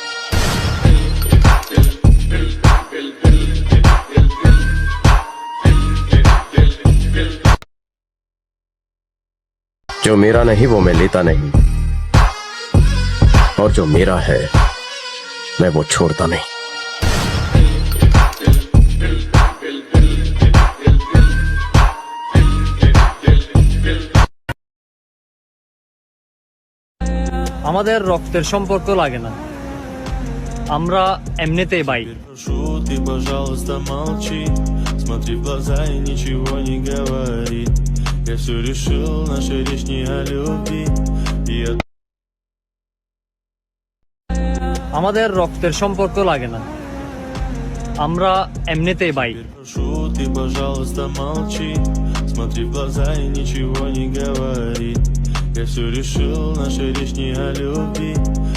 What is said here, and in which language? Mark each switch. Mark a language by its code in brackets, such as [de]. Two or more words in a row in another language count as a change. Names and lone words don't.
[hi] जो मेरा नहीं वो मैं लेता नहीं, और जो मेरा है मैं वो छोड़ता नहीं। [bn] আমাদের রক্তের সম্পর্ক লাগে না, আমরা এমনিতেই ভাই। [ru] Прошу, ты, пожалуйста, молчи. Смотри в глаза и ничего не говори. Я все решил, наша речь не о любви. И я [bn] আমাদের রক্তের সম্পর্ক লাগে না, আমরা এমনিতেই ভাই। [ru] прошу, ты, пожалуйста, молчи. Смотри в глаза и ничего не говори. Я все решил, наша речь не о любви.